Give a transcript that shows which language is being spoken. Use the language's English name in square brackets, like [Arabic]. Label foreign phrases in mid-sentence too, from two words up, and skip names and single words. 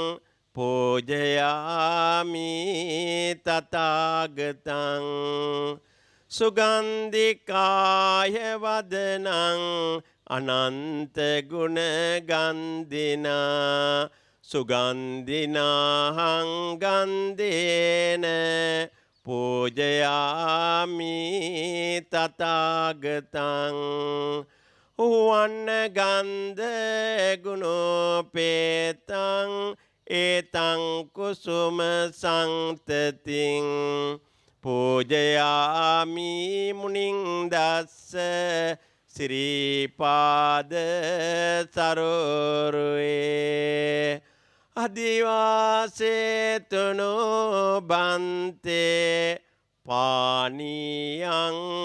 [Pali] පූජයාමි තථාගතං සුගන්ධිකාය වදනං අනන්ත ගුණ ගන්ධිනා සුගන්ධිනාහං ගන්ධේන පූජයාමි තථාගතං වන්න ගන්ධ ගුණෝපේතං ඒතං කුසුම සංතතින් පූජයාමි මුනිං දස්ස සිරිපාද සරෝරුවේ අදිවාසේතුනෝ බන්තේ පානියං